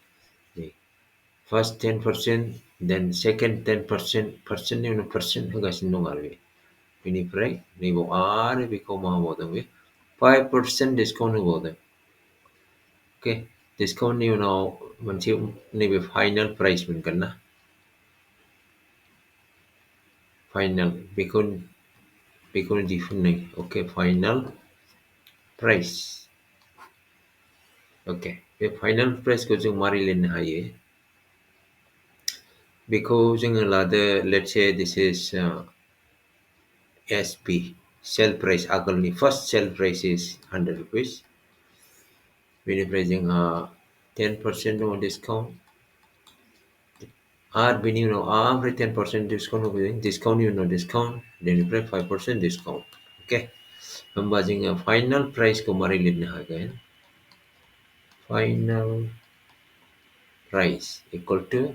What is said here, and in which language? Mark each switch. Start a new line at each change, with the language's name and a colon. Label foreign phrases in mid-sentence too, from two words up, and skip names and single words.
English: first 10% then second 10% percentनि
Bodo: उनाव percent होगासिनो दं आरो बेनिफ्राय नैबाव आरो बेखौ मा होबावदों बे 5% डिसकाउन्ट होबावदों okay डिसकाउन्टनि उनाव मोनसे नैबे फाइनाल प्राइस मोनगोन ना फाइनाल बेखौनो दिहुननाय okay फाइनाल प्राइस okay बे फाइनाल प्राइसखौ जों मारै लिरनो हायो बेखौ जोङो लादो
English: let's say this is SP sell price
Bodo: आगोलनि
English: first sell price is 100 rupees
Bodo: बेनिफ्राय जोंहा 10% दङ डिसकाउन्ट आरो बेनि उनाव ओमफ्राय 10% डिसकाउन्ट होफैदों डिसकाउन्टनि उनाव डिसकाउन्ट बेनिफ्राय 5% डिसकाउन्ट अके होमबा जोङो फाइनाल प्राइसखौ मारै लिरनो हागोन
English: final price equal to